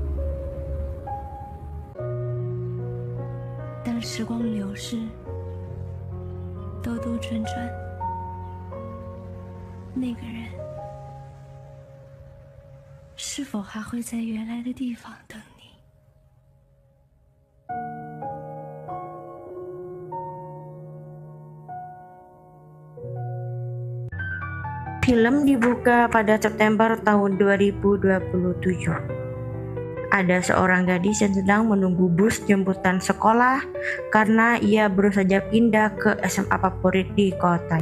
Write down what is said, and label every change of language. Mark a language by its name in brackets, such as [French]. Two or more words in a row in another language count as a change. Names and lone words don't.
[Chinese] 当时光流逝，兜兜转转，那个人是否还会在原来的地方等你？ [Indonesian] Film dibuka pada September tahun 2027. Ada seorang gadis yang sedang menunggu bus jemputan sekolah karena ia baru saja pindah ke SMA favorit di kotanya.